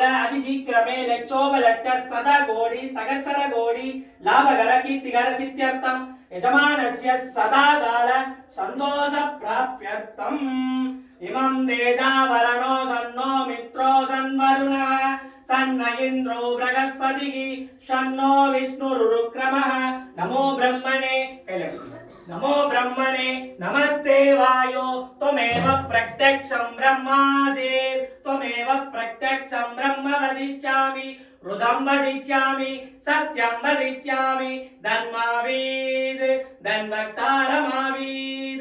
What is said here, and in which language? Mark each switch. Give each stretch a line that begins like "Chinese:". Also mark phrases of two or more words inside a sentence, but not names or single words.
Sanskrit: अतिशीघ्रमेव लक्षोपलक्ष शत कोटि सहस्र कोटि लाभकर कीर्तिकर सिद्ध्यर्थं यजमानस्य सदाकाल सन्तोष प्राप्त्यर्थं इमं तेजावरणो शन्नो मित्रो शन्वरुणः सन्न इन्द्रो बृहस्पतिः शन्नो विष्णुरुक्रमः। नमो ब्रह्मणे नमस्ते वायो त्वमेव प्रत्यक्षं ब्रह्मासि। त्वमेव प्रत्यक्षं ब्रह्म वदिष्यामि रुदं वदिष्यामि सत्यं वदिष्यामि धन्मावीद धन्वक्तारमावीद।